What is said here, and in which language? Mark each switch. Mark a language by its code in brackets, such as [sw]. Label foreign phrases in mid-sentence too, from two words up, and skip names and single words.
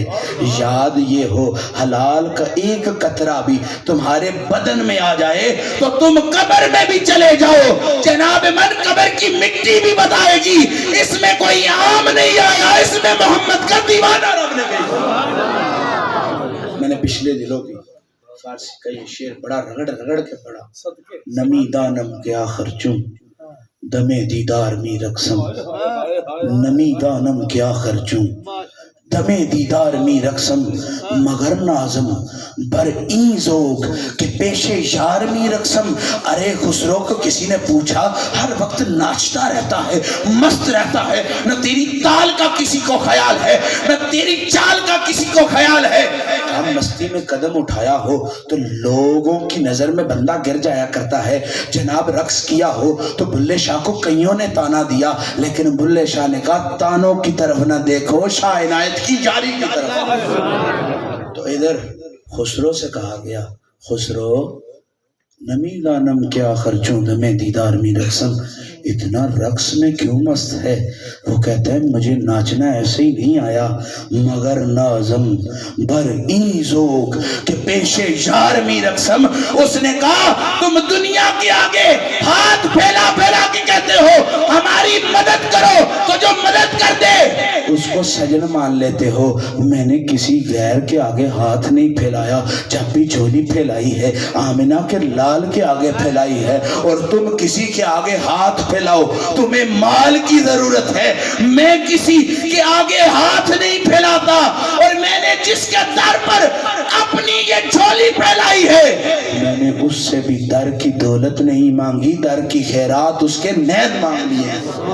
[ur] یاد یہ ہو حلال کا ایک قطرہ بھی تمہارے بدن میں آ جائے تو تم قبر میں بھی چلے جاؤ، جناب من قبر کی مٹی بھی بتائے گی اس میں کوئی عام نہیں آیا، اس میں محمد کا دیوانہ رب نے بھیجا۔ میں نے پچھلے دنوں بھی فارسی کا یہ شعر بڑا رگڑ رگڑ کے پڑھا، [fa] نمی دانم کے آخر چوں دمے دیدار می رقصم، نمی دانم کے آخر چوں دمے دیدار می رقصم، مگر نازم بر این ذوق کہ پیش یار می رقصم۔ [ur] ارے خسرو کو کسی نے پوچھا ہر وقت ناچتا رہتا ہے، مست رہتا ہے، نہ تیری تال کا کسی کو خیال ہے نہ تیری چال کا کسی کو خیال ہے۔ ہم مستی میں قدم اٹھایا ہو تو لوگوں کی نظر میں بندہ گر جایا کرتا ہے، جناب رقص کیا ہو تو بلے شاہ کو کئیوں نے تانا دیا، لیکن بلے شاہ نے کہا تانوں کی طرف نہ دیکھو، شاہ عنایت کی جاری کی طرف۔ تو ادھر خسرو سے کہا گیا خسرو [fa] نمی دانم کے آخر چوں دمے دیدار می رقصم، [ur] اتنا رقص میں کیوں مست ہے؟ وہ کہتا ہے مجھے ناچنا ایسے ہی نہیں آیا، [fa] مگر نازم بر این ذوق کہ پیش یار می رقصم۔ [ur] اس نے کہا تم دنیا کے آگے ہاتھ پھیلا پھیلا کے کہتے ہو ہماری مدد کرو، تو جو مدد کر دے اس کو سجن مان لیتے ہو۔ میں نے کسی غیر کے آگے ہاتھ نہیں پھیلایا، جب بھی جھولی پھیلائی ہے آمنہ کے لال کے آگے پھیلائی ہے، اور تم کسی کے آگے ہاتھ پھیلاؤ تمہیں مال کی ضرورت ہے، میں کسی کے آگے ہاتھ نہیں پھیلاتا، اور میں نے جس کے در پر اپنی یہ جھولی پھیلائی ہے میں نے اس سے بھی در کی دولت نہیں مانگی، در کی خیرات اس کے نیز مانگ لی ہے۔